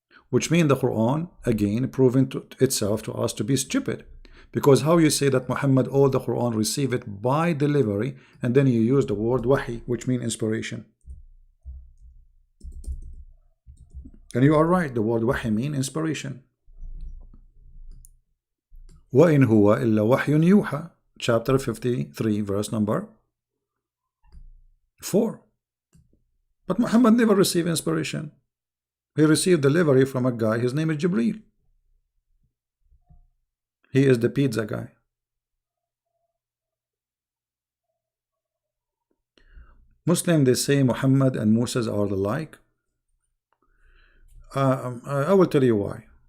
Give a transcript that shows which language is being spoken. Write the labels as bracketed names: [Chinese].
[English] Which means the Quran, again, proven to itself to us to be stupid. Because how you say that Muhammad, all the Quran, receive it by delivery, and then you use the word wahi, which means inspiration. And you are right, the word wahi means inspiration. [Arabic] وَإِنْ هُوَ إِلَّا وَحْيٌ يُوحَى, [English] chapter 53, verse number 4. But Muhammad never received inspiration. He received delivery from a guy, his name is Jibreel. He is the pizza guy. Muslim, they say Muhammad and Moses are alike. I will tell you why.